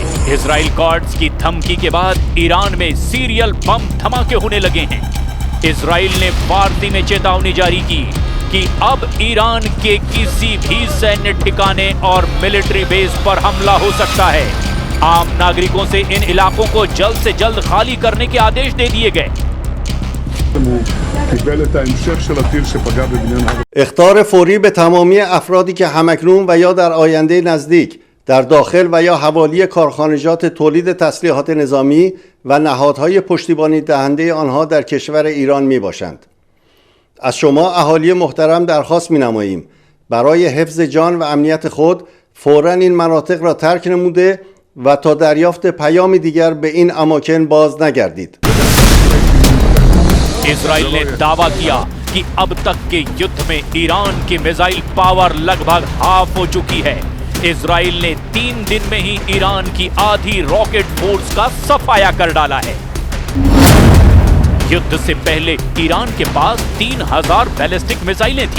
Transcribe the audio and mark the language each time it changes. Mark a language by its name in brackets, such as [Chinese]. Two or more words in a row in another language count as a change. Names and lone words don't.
[Hindi] इजराइल कॉर्ड्स की धमकी के बाद ईरान में [English] serial bomb [Hindi] धमाके होने लगे हैं। इजराइल ने फारसी में चेतावनी जारी की कि अब ईरान के किसी भी सैन्य ठिकाने और [English] military base [Hindi] पर हमला हो सकता है। आम नागरिकों से इन इलाकों को जल्द से जल्द खाली करने के आदेश दे दिए गए। [Persian] اخطار فوری به تمامی افرادی که همکنون و یا در آینده نزدیک در داخل و یا حوالی کارخانجات تولید تسلیحات نظامی و نهادهای پشتیبانی دهنده آنها در کشور ایران می باشند. از شما اهالی محترم درخواست می نماییم برای حفظ جان و امنیت خود فوراً این مناطق را ترک نموده و تا دریافت پیامی دیگر به این اماکن باز نگردید. [Hindi] इजराइल ने दावा किया कि अब तक के युद्ध में ईरान की [English] missile power [Hindi] लगभग हाफ हो चुकी है। इजराइल ने 3 दिन में ही ईरान की आधी [English] rocket force [Hindi] का सफाया कर डाला है। युद्ध से पहले ईरान के पास 3000 बैलिस्टिक मिसाइलें थी।